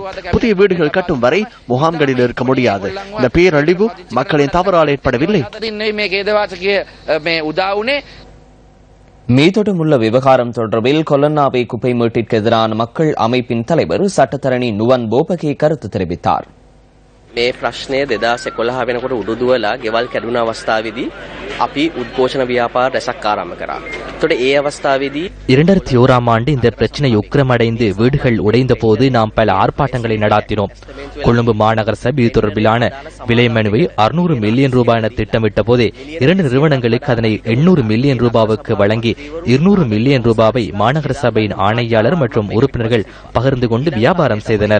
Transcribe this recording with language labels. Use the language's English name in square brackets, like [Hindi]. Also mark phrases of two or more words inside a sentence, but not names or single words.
[Tamil] புதிய வீடுகள் கட்டும் வரை முகாம்களில் இருக்க முடியாது. இந்த பேரழிவு மக்களின் தவறால் ஏற்படவில்லை. மீதொடமுள்ள விவகாரம் தொடர்பில் கொலன்னாவை குப்பை மேட்டிற்கு எதிரான மக்கள் அமைப்பின் தலைவர் சட்டத்தரணி நுவன் போபகே கருத்து தெரிவித்தார். [Sinhala] මේ ප්‍රශ්නය 2011 වෙනකොට උඩුදුවලා ගෙවල් කැඩුන අවස්ථාවේදී අපි උද්ඝෝෂණ ව්‍යාපාර රැසක් ආරම්භ කරා. එතකොට ඒ අවස්ථාවේදී [Tamil] 2001ஆம் ஆண்டு இந்த பிரச்சனை உக்கிரமடைந்து வீடுகள் உடைந்த போது நாம் பல ஆர்ப்பாட்டங்களை நடாத்தினோம். கொழும்பு மாநகர சபை இது தொடர்பிலான விலை மனுவை 600 மில்லியன் ரூபாய் என திட்டமிட்ட போதே 2 நிறுவனங்களுக்கு அதனை 800 மில்லியன் ரூபாவுக்கு வழங்கி 200 மில்லியன் ரூபாவை மாநகர சபையின் ஆணையாளர் மற்றும் உறுப்பினர்கள் பகிர்ந்து கொண்டு வியாபாரம் செய்தனர்.